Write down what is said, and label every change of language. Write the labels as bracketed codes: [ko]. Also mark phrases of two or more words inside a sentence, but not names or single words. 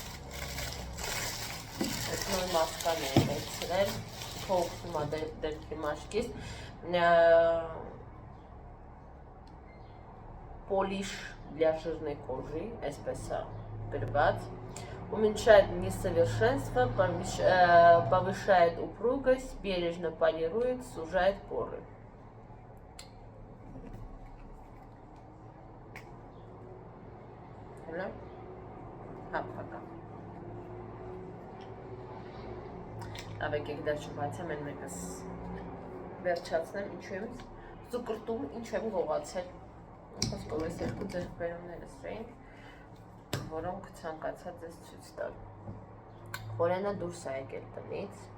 [hy] Այս նոր մասկան էի վերցրել, փոխում է դեպքի մաշկից։ [ru] Polish для жирной кожи, [hy] այսպես է գրված, [ru] уменьшает несовершенство, повышает упругость, бережно полирует, сужает поры. [hy] Ավեք եք դա չբացեմ, են մեկս վերջացնեմ, ինչու եմ զուկրտում, ինչու եմ գողացել։ Խոսքով այս երկու ձեռքբերումներս էինք, որոնք ցանկացա ձեզ ցույց տալ։ Խորենը դուրս է եկել տնից։